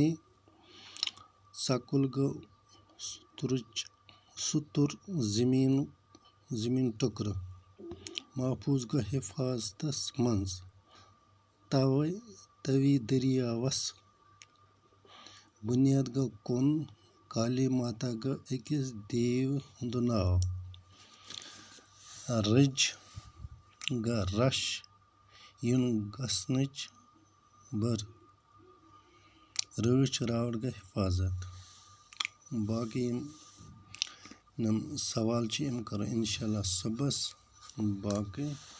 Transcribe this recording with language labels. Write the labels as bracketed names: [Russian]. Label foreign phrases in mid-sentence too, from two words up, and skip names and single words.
[Kashmiri] सकुल गो सुतुर जमीन टुकर। महफूज गो हिफाजतस मंज। तवी दरियावस। बुनियाद गो कुन। काली माता गो अकिस देव हुंद नाव। रज गो रश युन गसनच बर। रच रावट गो हिफाजत। बाकी सवाल करो इंशाल्लाह सुबह।